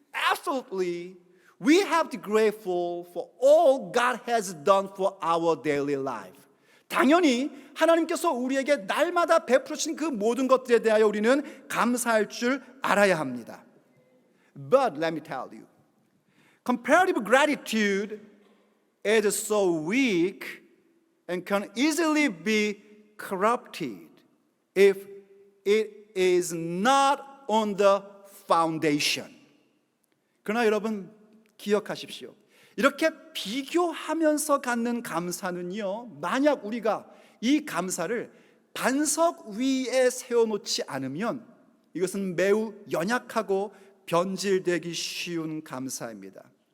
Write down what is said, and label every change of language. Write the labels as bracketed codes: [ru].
[en] Absolutely, we have to be grateful for all God has done for our daily life. [ko] 당연히 하나님께서 우리에게 날마다 베풀어 주신 그 모든 것들에 대하여 우리는 감사할 줄 알아야 합니다. [en] But let me tell you, comparative gratitude is so weak and can easily be corrupted if it is not on the foundation. [ko] 그러나 여러분 기억하십시오. 이렇게 비교하면서 갖는 감사는요, 만약 우리가 이 감사를 반석 위에 세워놓지 않으면 이것은 매우 연약하고 변질되기 쉬운 감사입니다.